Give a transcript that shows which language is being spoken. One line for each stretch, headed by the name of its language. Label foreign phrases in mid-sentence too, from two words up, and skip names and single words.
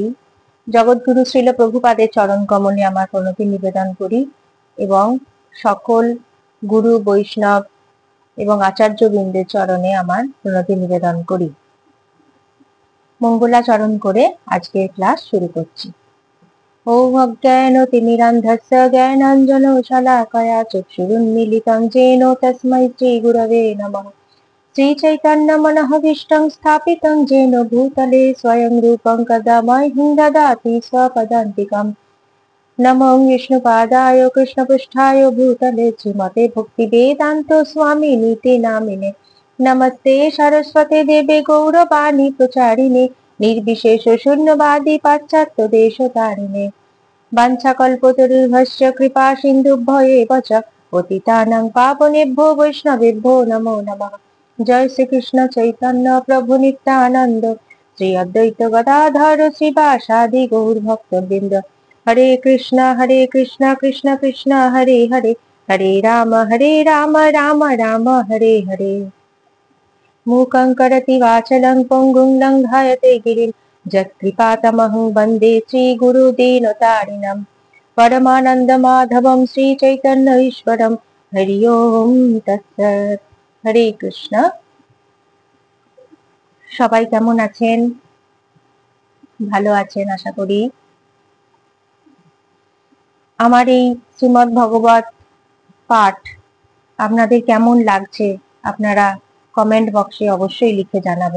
Bangla: জগৎগুরু শ্রীল প্রভুপাদের চরণ কমলে আমার প্রণতি নিবেদন করি এবং সকল গুরু বৈষ্ণব এবং আচার্যবৃন্দের চরণে আমার প্রণতি নিবেদন করি। মঙ্গলাচরণ করে আজকের ক্লাস শুরু করছি।
Sanskrit: ওম অজ্ঞানতিমিরান্ধস্য জ্ঞানাঞ্জনশলাকয়া চক্ষুरुन्मीलितं येन तस्मै श्रीगुरवे नमः। श्रीचैतन्यमनःभीष्टं स्थापितं येन भूतले स्वयं रूपं कदा मह्यं ददाति स्वपदान्तिकम्। नमो विष्णुपादाय कृष्णपृष्ठाय भूतले श्रीमते भक्तिवेदान्त स्वामिनीति नामिने। नमस्ते सरस्वती देवे गौरवाणी प्रचारिणे निर्विशेष शून्यवादी पाश्चात्य देशतारिणे। वाञ्छाकल्पतरुभ्यश्च कृपा सिन्धुभ्येव च पतितानां पावनेभ्यो वैष्णवेभ्यो नमो नमः। जय श्री कृष्ण चैतन्य प्रभु नित्यानंद श्री अद्वैत गदाधर श्रीवासादि गौर भक्तवृंद। हरे कृष्ण कृष्ण कृष्ण हरे हरे, हरे राम राम राम हरे हरे। मूकं करोति वाचालं पङ्गुं लङ्घयते गिरिं यत्कृपातमहं वन्दे श्रीगुरुदीनतारिणं। परमानन्दमाधवं श्रीचैतन्य ईश्वरं। हरि ओम तत्सत्। हरे কৃষ্ণ।
Bangla: সবাই কেমন আছেন? ভালো আছেন আশা করি। আমার এই শ্রীমদ্ ভগবত পাঠ আপনাদের কেমন লাগছে আপনারা কমেন্ট বক্সে অবশ্যই লিখে জানাবেন।